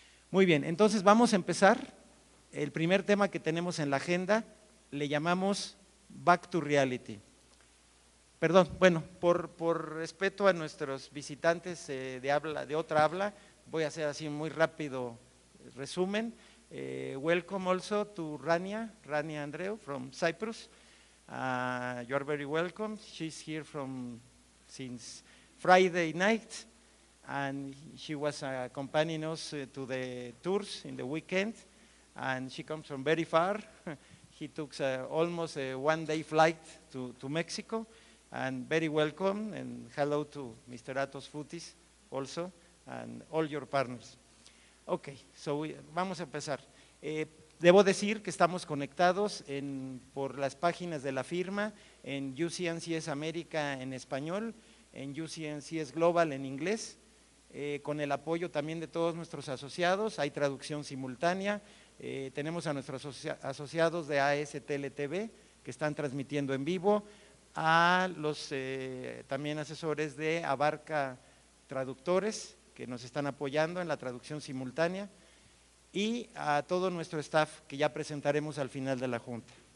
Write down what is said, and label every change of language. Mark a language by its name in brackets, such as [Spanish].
[Spanish] Muy bien, entonces vamos a empezar. El primer tema que tenemos en la agenda le llamamos Back to Reality. Perdón, bueno, por respeto a nuestros visitantes de otra habla, voy a hacer así muy rápido resumen. [English] Welcome also to Rania Andreu from Cyprus. You are very welcome. She's here since Friday night, and she was accompanying us to the tours in the weekend, and she comes from very far. He took almost a one-day flight to Mexico, and very welcome, and hello to Mr. Atos Futis also, and all your partners. Okay, so [Spanish] vamos a empezar. Debo decir que estamos conectados por las páginas de la firma, en UCNCS América en español, en UCNCS Global en inglés, con el apoyo también de todos nuestros asociados, hay traducción simultánea, tenemos a nuestros asociados de ASTLTV que están transmitiendo en vivo, a los también asesores de Abarca Traductores que nos están apoyando en la traducción simultánea, y a todo nuestro staff que ya presentaremos al final de la junta.